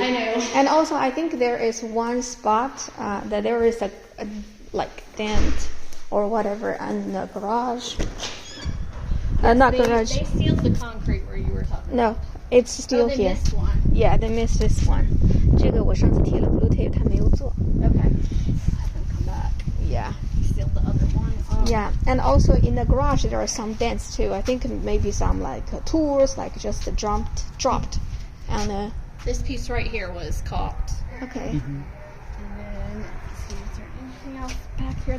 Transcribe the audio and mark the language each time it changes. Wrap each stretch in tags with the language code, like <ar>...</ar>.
<en>I know. And also, I think there is one spot that there is a like dent or whatever in the garage. Not garage. They sealed the concrete where you were talking. No, it's still they here. missed one. Yeah, they missed this one.</en> <zh>这个我上次贴了</zh> <en>blue tape，</en> <zh>他没有做。</zh> <en>Okay. Have them come back. Yeah. Sealed the other one. Yeah, and also in the garage there are some dents too. I think maybe some like tools like just dropped, and This piece right here was caulked. okay. And then let's see, is there anything else back here?</en>